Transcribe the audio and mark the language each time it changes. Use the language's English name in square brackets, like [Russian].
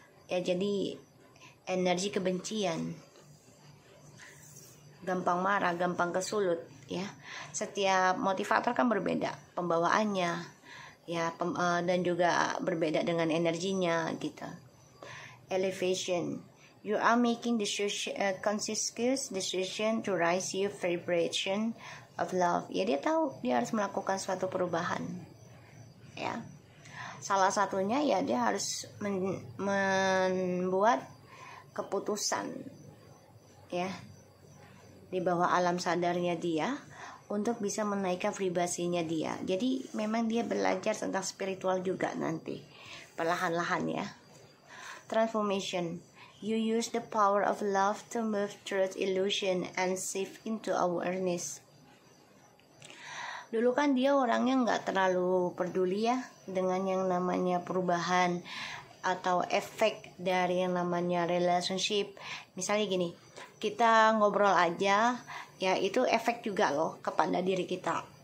[Indonesian] Ya jadi energi kebencian. Gampang marah, gampang kesulut ya. Setiap motivator kan berbeda pembawaannya ya, dan juga berbeda dengan energinya gitu. [English] Elevation. You are making conscious decision to raise your vibration of love. [Indonesian] Ya dia tahu dia harus melakukan suatu perubahan. Ya. Salah satunya ya dia harus membuat keputusan ya di bawah alam sadarnya dia untuk bisa menaikkan vibrasinya dia. Jadi memang dia belajar tentang spiritual juga nanti perlahan-lahan ya. Transformation. [English] You use the power of love to move through illusion and shift into awareness. [Indonesian] Dulu kan dia orangnya nggak terlalu peduli ya dengan yang namanya perubahan atau efek dari yang namanya relationship. Misalnya gini, kita ngobrol aja, ya itu efek juga loh kepada diri kita.